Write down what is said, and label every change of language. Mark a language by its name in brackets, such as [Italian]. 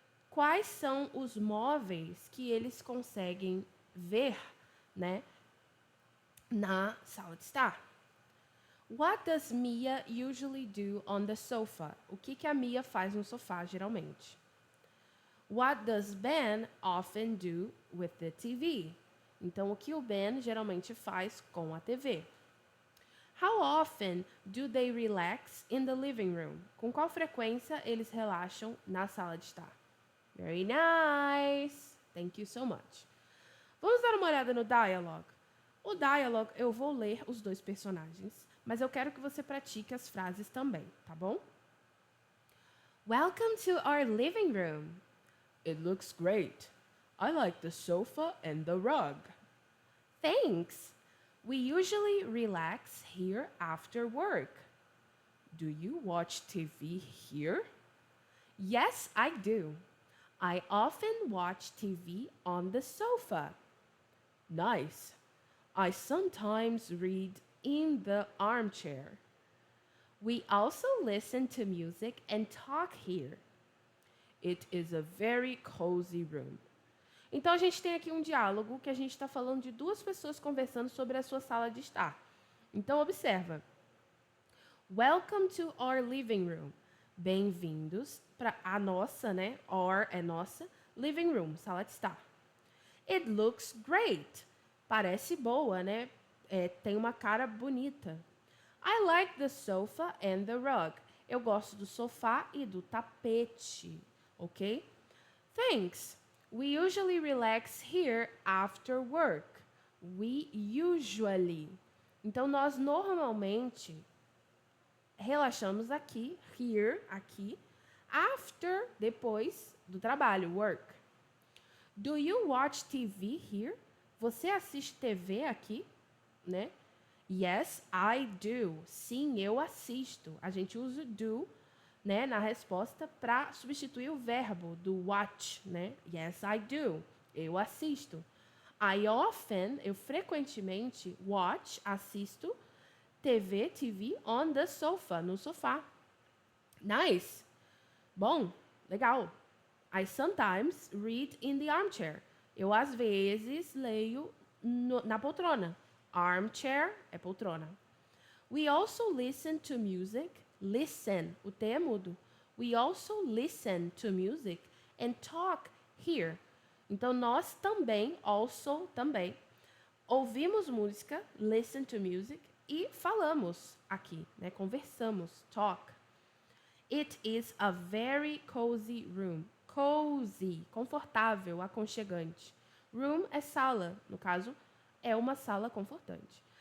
[Portuguese] Quais são os móveis que eles conseguem ver, né, na sala de estar? [English] What does Mia usually do on the sofa? [Portuguese] O que a Mia faz no sofá, geralmente? [English] What does Ben often do with the TV? [Portuguese] Então, o que o Ben geralmente faz com a TV? [English] How often do they relax in the living room? [Portuguese] Com qual frequência eles relaxam na sala de estar? [English] Very nice! Thank you so much. [Portuguese] Vamos dar uma olhada no [English] dialogue? [Portuguese] O dialogue, eu vou ler os dois personagens, mas eu quero que você pratique as frases também, tá bom? [English] Welcome to our living room. It looks great. I like the sofa and the rug. Thanks. We usually relax here after work. Do you watch TV here? Yes, I do. I often watch TV on the sofa. Nice. I sometimes read in the armchair. We also listen to music and talk here. It is a very cozy room. [Portuguese] Então, a gente tem aqui um diálogo que a gente está falando de duas pessoas conversando sobre a sua sala de estar. Então, observa. [English] Welcome to our living room. [Portuguese] Bem-vindos para a nossa, né? [English] Our é nossa. Living room, sala de estar. It looks great. [Portuguese] Parece boa, né? Tem uma cara bonita. [English] I like the sofa and the rug. [Portuguese] Eu gosto do sofá e do tapete, ok? [English] Thanks. We usually relax here after work. [Portuguese] We usually. Então, nós normalmente Relaxamos aqui, here, aqui. After, depois do trabalho, work. [English] Do you watch TV here? [Portuguese] Você assiste TV aqui, né? [English] Yes, I do. [Portuguese] Sim, eu assisto. A gente usa o do, né, na resposta para substituir o verbo do watch, né? [English] Yes, I do. [Portuguese] Eu assisto. [English] I often, eu frequentemente, watch, assisto TV on the sofa, no sofá. Nice. [Portuguese] Bom, legal. [English] I sometimes read in the armchair. [Portuguese] Eu, às vezes, leio na poltrona. [English] Armchair é poltrona. We also listen to music. [Portuguese] Listen, o T é mudo. [English] We also listen to music and talk here. [Portuguese] Então, nós também, also, também, ouvimos música, listen to music, e falamos aqui, né? [English] Conversamos, talk. It is a very cozy room. [Portuguese] Cozy, confortável, aconchegante. Room é sala, no caso, é uma sala confortante.